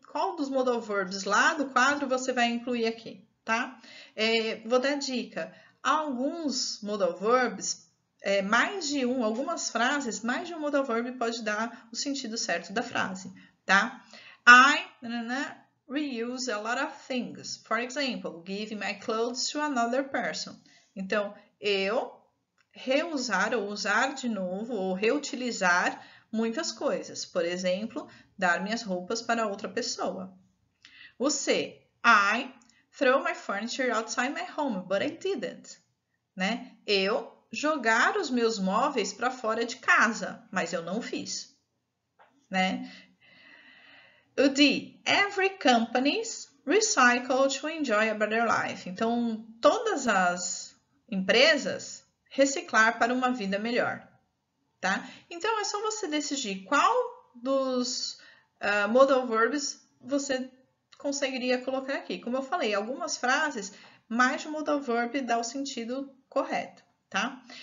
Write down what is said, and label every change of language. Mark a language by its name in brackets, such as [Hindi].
[Portuguese] Qual dos modal verbs lá do quadro você vai incluir aqui, tá? Vou dar dica. Alguns modal verbs, mais de um, algumas frases, mais de um modal verb pode dar o sentido certo da frase, tá? [English] I reuse a lot of things. For example, give my clothes to another person. [Portuguese] Então, eu reusar ou usar de novo ou reutilizar muitas coisas. Por exemplo, dar minhas roupas para outra pessoa. O C. [English] I throw my furniture outside my home, but I didn't. [Portuguese] Né? Eu jogar os meus móveis para fora de casa, mas eu não fiz. Né? O D. [English] Every company's recycle to enjoy a better life. [Portuguese] Então, todas as empresas reciclar para uma vida melhor. Tá? Então, é só você decidir qual dos modal verbs você conseguiria colocar aqui. Como eu falei, algumas frases, mais de um modal verb dá o sentido correto, tá?